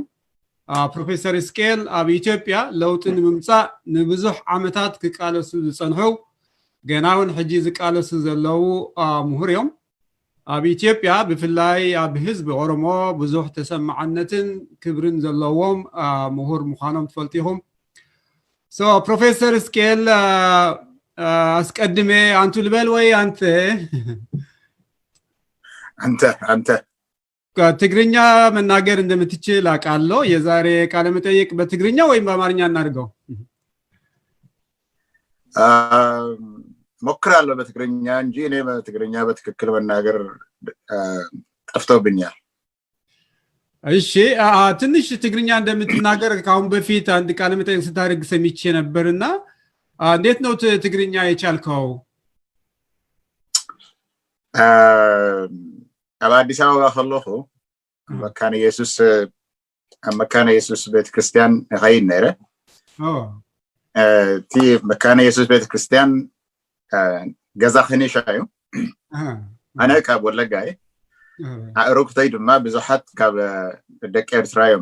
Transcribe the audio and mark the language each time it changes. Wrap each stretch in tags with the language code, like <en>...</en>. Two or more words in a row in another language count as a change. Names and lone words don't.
<ti>ፕሮፌሰር እስቄል ኣብ ኢትዮጵያ ለውጥ ንምምጻእ ንብዙሕ ዓመታት ክቃለሱ ዝጸንሑ ገናውን ሕጂ ዝቃለሱ ዘለዉ ምሁር እዮም ኣብ ኢትዮጵያ ብፍላይ ኣብ ህዝቢ ኦሮሞ ብዙሕ ተሰማዕነትን ክብርን ዘለዎም ምሁር ምዃኖም ትፈልጢኹም ፕሮፌሰር እስቄል</ti> <am>አስቀድሜ አንቱ ልበል ወይ አንተ አንተ ትግርኛ መናገር እንደምትችል አውቃለሁ የዛሬ ቃለ መጠይቅ በትግርኛ ወይ በአማርኛ እናድርገው ሞክራለሁ በትግርኛ እንጂ እኔ በትግርኛ በትክክል መናገር ጠፍቶብኛል እሺ ትንሽ ትግርኛ እንደምትናገር ካሁን በፊት አንድ ቃለ መጠይቅ ስታደርግ ሰምቼ ነበርና እንዴት ነው ትግርኛ የቻልከው</am> <ti>አዲስ አበባ ከለኹ መካነ ኢየሱስ ቤተክርስቲያን ኸይድ ነይረ ቲ መካነ ኢየሱስ ቤተክርስቲያን ገዛ ኸኒሻ እዩ ኣነ ካብ ወለጋ እየ ኣእሮክተይ ድማ ብዙሓት ካብ ደቂ ኤርትራ እዮም</ti>